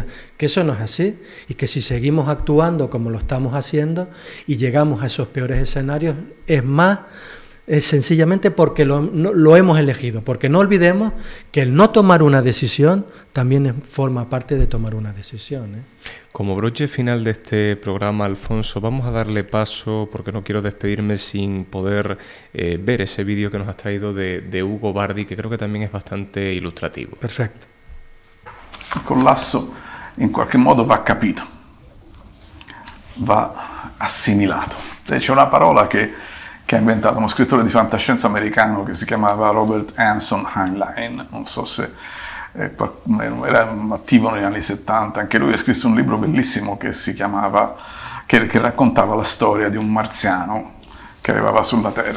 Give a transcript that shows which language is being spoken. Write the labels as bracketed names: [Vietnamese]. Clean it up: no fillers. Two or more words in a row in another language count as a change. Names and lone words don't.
[Spanish] Que eso no es así y que si seguimos actuando como lo estamos haciendo y llegamos a esos peores escenarios, es más es sencillamente porque lo hemos elegido, porque no olvidemos que el no tomar una decisión también forma parte de tomar una decisión, ¿eh? Como broche final de este programa, Alfonso, vamos a darle paso, porque no quiero despedirme sin poder ver ese vídeo que nos has traído de Ugo Bardi, que creo que también es bastante ilustrativo. [Italian] Perfetto. Il collasso in qualche modo va capito, va assimilato. C'è una parola che ha inventato uno scrittore di fantascienza americano che si chiamava Robert Anson Heinlein, non so se era attivo negli anni 70, anche lui ha scritto un libro bellissimo che si chiamava, che raccontava la storia di un marziano che arrivava sulla Terra.